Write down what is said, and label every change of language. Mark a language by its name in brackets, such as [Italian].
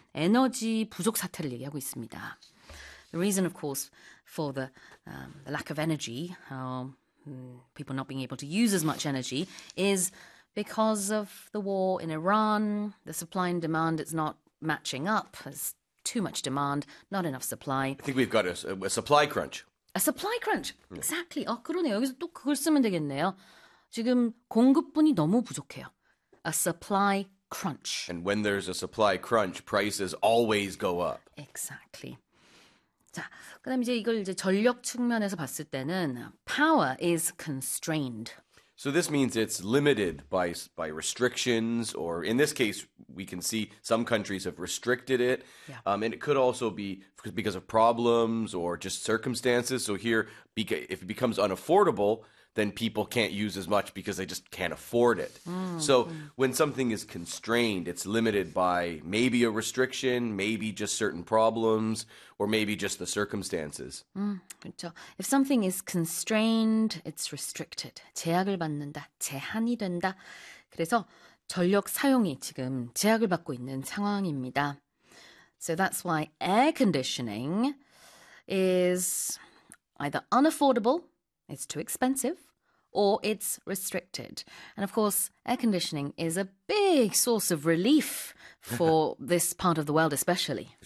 [Korean] 에너지 부족 사태를 얘기하고 있습니다. [English] The reason, of course, for the lack of energy, people not being able to use as much energy, is because of the war in Iran. The supply and demand is not matching up. There's too much demand, not enough supply. I think we've got a supply crunch. A supply crunch. [Korean] 네. [English] Exactly. [Korean] 아, 그러네요. 여기서 또 그걸 쓰면 되겠네요. 지금 공급분이 너무 부족해요. [English] A supply crunch. And when there's a supply crunch, prices always go up. Exactly. [Korean] 자, 그다음 이제 이걸 이제 전력 측면에서 봤을 때는 [English] power is constrained. So this means it's limited by restrictions, or in this case, we can see some countries have restricted it. And it could also be because of problems or just circumstances. So here, if it becomes unaffordable, then people can't use as much because they just can't afford it. So when something is constrained, it's limited by maybe a restriction, maybe just certain problems, or maybe just the circumstances. [Korean] 그렇죠. [English] If something is constrained, it's restricted. [Korean] 제약을 받는다. 제한이 된다. 그래서 전력 사용이 지금 제약을 받고 있는 상황입니다. [English] So that's why air conditioning is either unaffordable, it's too expensive, or it's restricted. And of course, air conditioning is a big source of relief for this part of the world, especially.